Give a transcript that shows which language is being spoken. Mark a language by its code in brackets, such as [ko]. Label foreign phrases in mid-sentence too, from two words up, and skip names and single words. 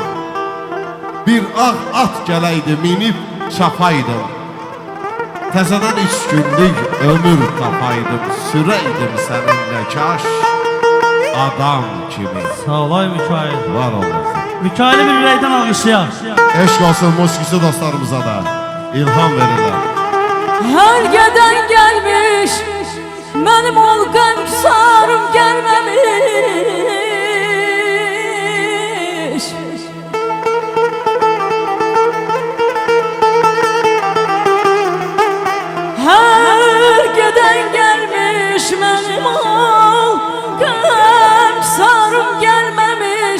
[az] Bir ağ at gələydi minib çapaydım. Təzədən 3 günlük ömür tapaydım, sürəydim səninlə kaş adam kimi. Sağ olay Mikail. Var olasın. Mikail'i bir ürəkdən alqışlayaq. Eşq olsun musikisi dostlarımıza da ilham verirler. [tr] Her geden gelmiş, [az] benim ol qəmsarım gəlməmiş. [tr] Her geden gelmiş, [az] benim ol qəmsarım gəlməmiş.